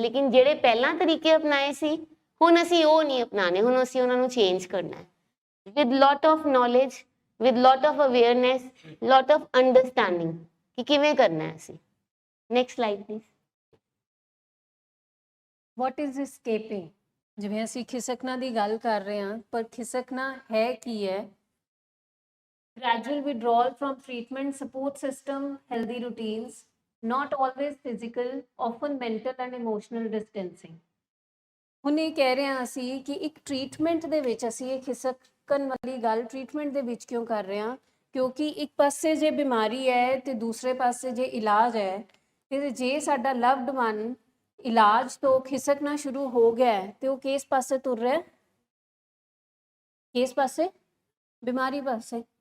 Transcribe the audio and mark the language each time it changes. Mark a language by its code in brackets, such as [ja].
[pa] ਲੇਕਿਨ ਜਿਹੜੇ ਪਹਿਲਾਂ ਤਰੀਕੇ ਅਪਣਾਏ ਸੀ, ਹੁਣ ਅਸੀਂ ਉਹ ਨਹੀਂ ਅਪਣਾਣੇ, ਹੁਣ ਅਸੀਂ ਉਹਨਾਂ ਨੂੰ ਚੇਂਜ ਕਰਨਾ ਹੈ [en] with lot of knowledge, with lot of awareness, lot of understanding [pa] ਕਿ ਕਿਵੇਂ ਕਰਨਾ ਹੈ ਅਸੀਂ। [en] Next slide please. What is escaping? [pa] ਜਿਵੇਂ ਅਸੀਂ ਖਿਸਕਣਾ ਦੀ ਗੱਲ ਕਰ ਰਹੇ ਹਾਂ, ਪਰ ਖਿਸਕਣਾ ਹੈ ਕੀ ਹੈ? [en] gradual withdrawal from treatment, support system, healthy routines, not always physical, often mental and emotional distancing। [pa] ਹੁਣ ਇਹ ਕਹਿ ਰਹੇ ਹਾਂ ਅਸੀਂ ਕਿ ਇੱਕ ਟ੍ਰੀਟਮੈਂਟ ਦੇ ਵਿੱਚ ਅਸੀਂ ਇਹ ਖਿਸਕਣ ਵਾਲੀ ਗੱਲ ਟ੍ਰੀਟਮੈਂਟ ਦੇ ਵਿੱਚ ਕਿਉਂ ਕਰ ਰਹੇ ਹਾਂ? ਕਿਉਂਕਿ ਇੱਕ ਪਾਸੇ ਜੇ ਬਿਮਾਰੀ ਹੈ ਤੇ ਦੂਸਰੇ ਪਾਸੇ ਜੇ ਇਲਾਜ ਹੈ, ਤੇ ਜੇ ਸਾਡਾ ਲਵਡ ਵਨ ਇਲਾਜ ਤੋਂ ਖਿਸਕਣਾ ਸ਼ੁਰੂ ਹੋ ਗਿਆ ਤੇ ਉਹ ਕਿਸ ਪਾਸੇ ਤੁਰ ਰਿਹਾ? ਕਿਸ ਪਾਸੇ? ਬਿਮਾਰੀ ਪਾਸੇ।